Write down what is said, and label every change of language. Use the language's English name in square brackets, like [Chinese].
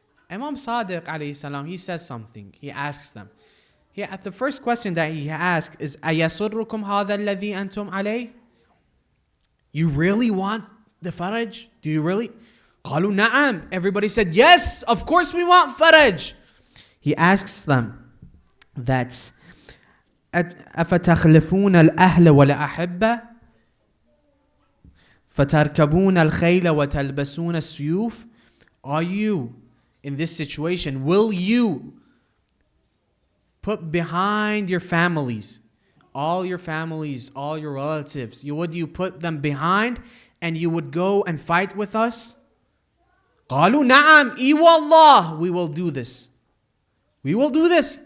[English] Imam Sadiq alayhi salam, he says something. He asks them. The first question that he asks is, [Arabic] أَيَسُرُّكُمْ هَذَا الَّذِي أَنْتُمْ عَلَيْهِ? [English] You really want the Faraj? Do you really? [Arabic] قالوا نعم. [English] Everybody said, yes, of course we want Faraj. He asks them that, [Arabic] أَفَتَخْلِفُونَ الْأَهْلَ وَالْأَحِبَّةِ فَتَرْكَبُونَ الْخَيْلَ وَتَلْبَسُونَ السُّيُوفِ? [English] Are you in this situation? Will you put behind your families, all your relatives, would you put them behind and you would go and fight with us? [Arabic] قالوا نعم, إي والله, [English] we will do this. We will do this.